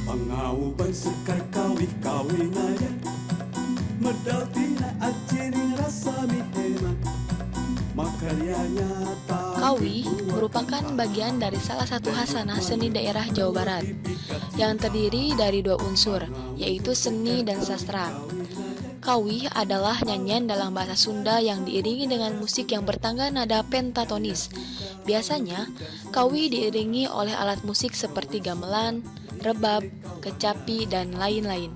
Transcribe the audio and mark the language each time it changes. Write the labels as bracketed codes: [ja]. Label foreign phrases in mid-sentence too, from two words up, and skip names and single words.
[su] Ngau sekar kawi naya medal tina aciring rasa mihena makaryanya [id] Kawi merupakan bagian dari salah satu khasanah seni daerah Jawa Barat yang terdiri dari dua unsur, yaitu seni dan sastra. Kawi adalah nyanyian dalam bahasa Sunda yang diiringi dengan musik yang bertangga nada pentatonis. Biasanya, kawi diiringi oleh alat musik seperti gamelan, rebab, kecapi, dan lain-lain.